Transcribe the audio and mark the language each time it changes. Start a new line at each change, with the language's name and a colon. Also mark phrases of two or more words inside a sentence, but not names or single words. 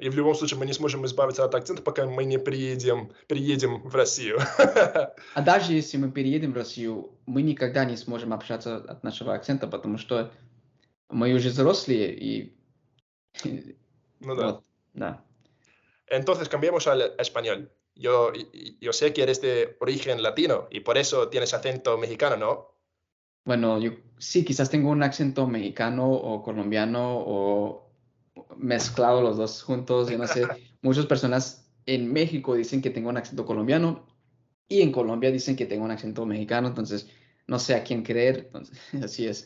Russian: И в любом случае мы не сможем избавиться от акцента, пока мы не приедем в Россию. А даже если мы переедем в Россию, мы никогда не сможем общаться от нашего акцента, потому что мы уже взрослые, и... Ну да. Вот, да.
Spanish: Entonces cambiamos al español. Yo sé que eres de origen latino y por eso tienes acento mexicano, ¿no? Bueno, yo sí, quizás tengo un acento mexicano o colombiano o mezclado los dos juntos. Yo no sé, muchas personas en México dicen que tengo un acento colombiano y en Colombia dicen que tengo un acento mexicano, entonces no sé a quién creer, entonces así es.